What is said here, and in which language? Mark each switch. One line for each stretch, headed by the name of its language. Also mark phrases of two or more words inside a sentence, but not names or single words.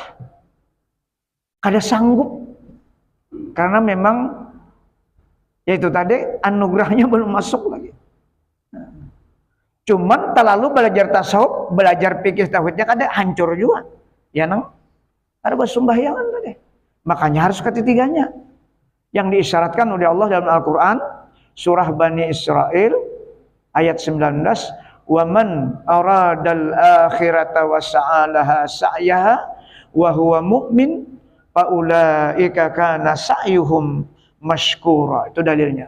Banjar: Kada sanggup. Karena memang yaitu tadi anugerahnya belum masuk lagi. Cuman terlalu belajar tasawuf, belajar fikih tauhidnya kada hancur juga. Ya nang ada bersembahyangan tadi. Makanya harus ketiganya.
Indonesian: Yang diisyaratkan oleh Allah dalam Al-Qur'an surah Bani Israil ayat 19,
Arabic: "ومن أراد الآخرة وسعى لها سعيها وهو مؤمن فأولئك كان سعيهم مشكورا."
Banjar: Itu dalilnya.